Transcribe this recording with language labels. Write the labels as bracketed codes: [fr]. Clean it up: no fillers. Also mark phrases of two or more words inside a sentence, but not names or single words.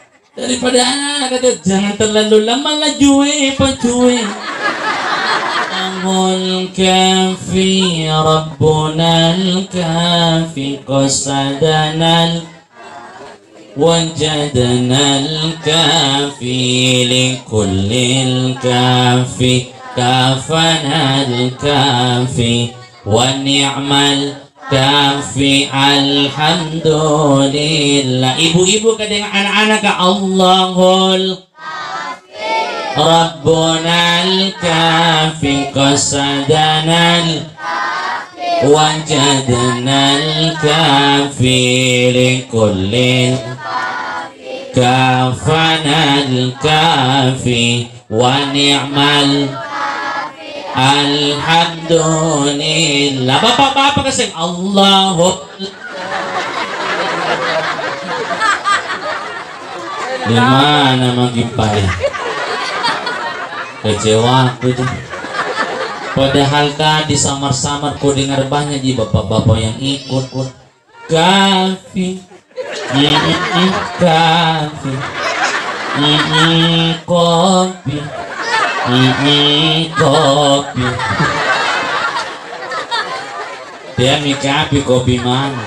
[id] Daripada kata jangan terlalu lama lah cuy, apa cuy. [ar] أمل كافي ربنا الكافي قصدنا وجدنا الكافي لكل الكافي كفانا الكافي ونعم الكافي الحمد لله. [id] Ibu-ibu kadang anak-anak [ar] الله ربنا الكافي قصدنا وجدنا الكافي لكل كفانا الكافي ونعم الحمد لله. [id] Bapak-bapak kasih Allahu. Di mana magipay? Kecewa aku tuh. Padahal tadi samar-samar ku dengar banyak di bapak-bapak yang ikut pun. [ar] كافي كافي, [id] kopi, kopi. Dia kapi kopi mana?